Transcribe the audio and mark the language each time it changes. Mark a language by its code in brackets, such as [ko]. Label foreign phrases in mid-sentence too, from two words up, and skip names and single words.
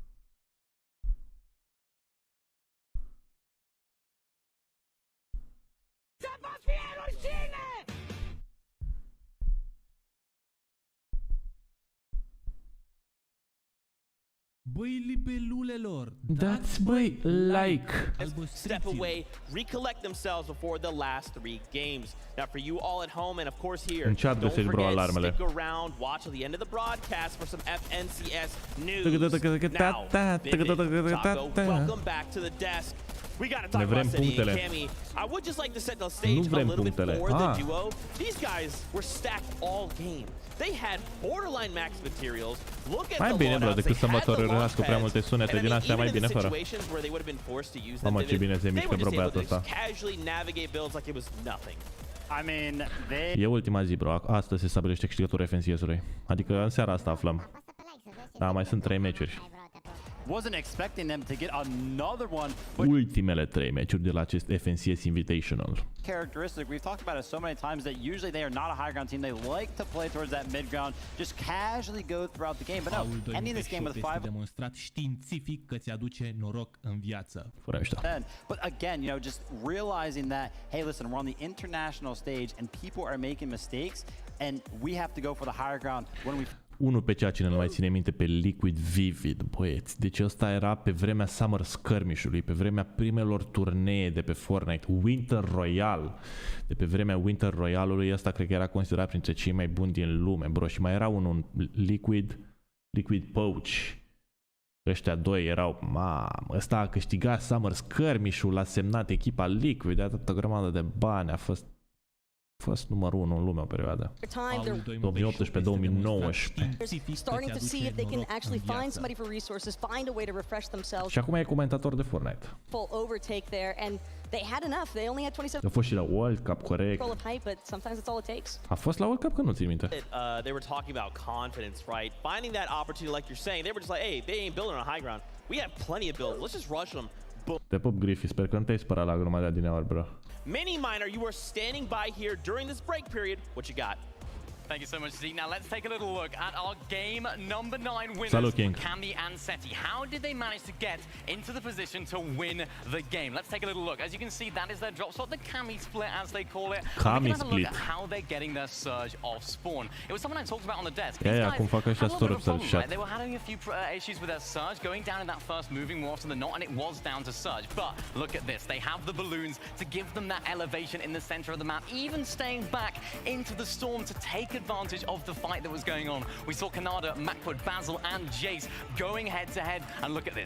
[ro] Băi, libelulelor, dați băi like. [en] Step away, recollect themselves before the last 3 games. Now for you all at home and of course here, [ro] în chat găsești, bro, alarmele. [en] stick around, watch till the end of the broadcast for some FNCS news. Now, Taco, welcome back to the desk. We gotta talk about Seti and Cammy. I would just like to set the stage a little bit for the duo. These guys were stacked all game. They had borderline max materials. Look at [ro] mai bine, bro, decât să mă torărească prea multe sunete din astea, mai bine fără. Mamă, ce bine se mișcă, bro, băiatul ăsta. E ultima zi, bro. Astăzi se stabilește câștigătorul FNCS-ului. Adică în seara asta aflăm. Da, mai sunt 3 meciuri. [en] Wasn't expecting them to get another one. [ro] Ultimele 3 meciuri de la acest FNCS Invitational. [en] Characteristic, we've talked about it so many times that usually they are not a high ground team. They like to play towards that mid ground, just casually go throughout the game. But no, ending this game with 5. [ro] Demonstrat științific că ți aduce noroc în viață. [en] But again, you know, just realizing that, hey, listen, we're on the international stage and people are making mistakes, and we have to go for the higher ground when we. [ro] Unul pe cine nu mai ține minte, pe Liquid Vivid, băieți. Deci ăsta era pe vremea Summer Skirmish-ului, pe vremea primelor turnee de pe Fortnite, Winter Royale. De pe vremea Winter Royale-ului, ăsta cred că era considerat printre cei mai buni din lume, bro. Și mai era un Liquid Poach. Ăștia doi erau, mamă, ăsta a câștigat Summer Skirmish-ul, a semnat echipa Liquid, de atâta grămadă de bani, a fost numărul 1 în lume o perioadă. 2018-2019. [en] Starting to see if they can actually find somebody for resources, find a way to refresh themselves. [ro] Și acum e comentator de Fortnite. [en] Full overtake there and they had enough. They only had 27. [ro] A fost și la World Cup, corect. [en] But sometimes it's all it takes. [ro] A fost la World Cup, că nu țin minte. [en] They were talking about confidence, right? Finding that opportunity, like you're saying, they were just like, hey, they ain't building on high ground. We have plenty of builds. Let's just rush them. [ro] Te pup, Griffy, sper că nu te-ai spărat la grămadea din aur, bro. [en] Mini Miner, you are standing by here during this break period. What you got? Thank you so much, Zeke. Now let's take a little look at our game number 9 winners, [ro] Salut, King. [en] Cami and Seti. How did they manage to get into the position to win the game? Let's take a little look. As you can see, that is their drop spot, the Cami split, as they call it. Cami we can have a look split. at how they're getting their surge of spawn. It was something I talked about on the desk. Yeah, [ro] cum fac ăștia [en] storm surge shot. They were having a few issues with their surge, going down in that first moving more often than not, and it was down to surge. But look at this. They have the balloons to give them that elevation in the center of the map, even staying back into the storm to take advantage of the fight that was going on. We saw Kanada, Macwood, Basil and Jace going head to head, and look at this.